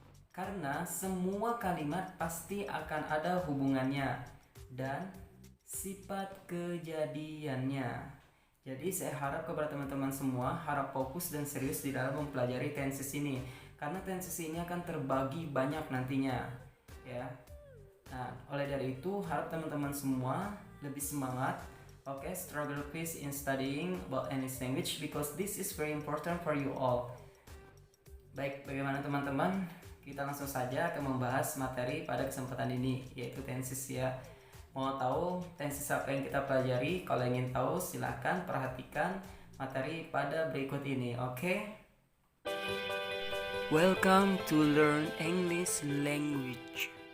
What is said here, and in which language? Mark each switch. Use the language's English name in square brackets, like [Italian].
[Indonesian] Karena semua kalimat pasti akan ada hubungannya dan sifat kejadiannya. Jadi saya harap kepada teman-teman semua harap fokus dan serius di dalam mempelajari tenses ini, karena tenses ini akan terbagi banyak nantinya, ya. Nah, oleh dari itu harap teman-teman semua lebih semangat. [English] Okay, struggle please in studying about English language because this is very important for you all. [Indonesian] Baik, bagaimana teman-teman? Kita langsung saja akan membahas materi pada kesempatan ini, yaitu tenses ya. Mau tahu tenses apa yang kita pelajari? Kalau ingin tahu silahkan perhatikan materi pada berikut ini, oke? [English] Welcome to Learn English Language.